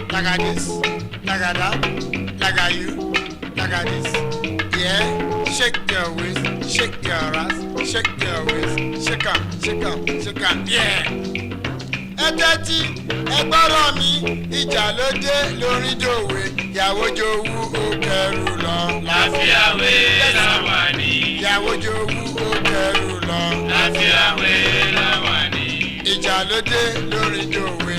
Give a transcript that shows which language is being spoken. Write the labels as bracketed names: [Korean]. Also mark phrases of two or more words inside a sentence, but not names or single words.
[English] like this, like that, like you, like this. Yeah, shake your waist, shake your ass, shake your waist, shake 'em, shake 'em, shake 'em, yeah. [Yoruba] Ẹ̀tẹ́tí ẹgbọ́rọ̀ mi ìjà ló dé lórí dòwe ìyàwó jowú ó kẹrù lọ. Lafia We Lawani. Ìyàwó jowú ó kẹrù lọ. Lafia We Lawani. Ìjà ló dé lórí dòwe.